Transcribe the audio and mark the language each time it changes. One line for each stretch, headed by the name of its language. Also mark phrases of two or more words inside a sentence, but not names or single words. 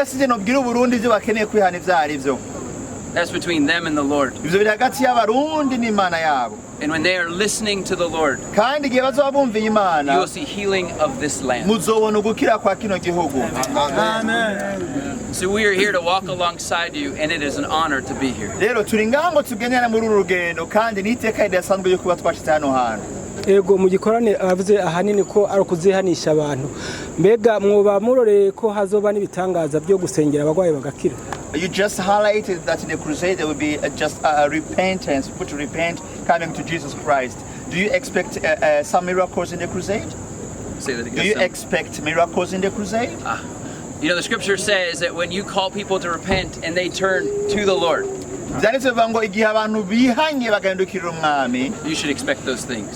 English: That's between them and the Lord. And when they are listening to the Lord, you will see healing of this land. Amen. So we are here to walk alongside you, and it is an honor to be here.
Rundi: Ego mu gikorane avuze ahanini ko ari ukuzihanisha abantu mbega mwoba muroreye ko hazoba n'ibitangaza byo gusengera abagwayi bagakira.
English: You just highlighted that in the crusade there will be just a repentance, people to repent, coming to Jesus Christ. Do you expect some miracles in the crusade? Say that again. Do you expect miracles in the crusade? You know, the scripture says that when you call people to repent and they turn to the Lord, you should expect those things.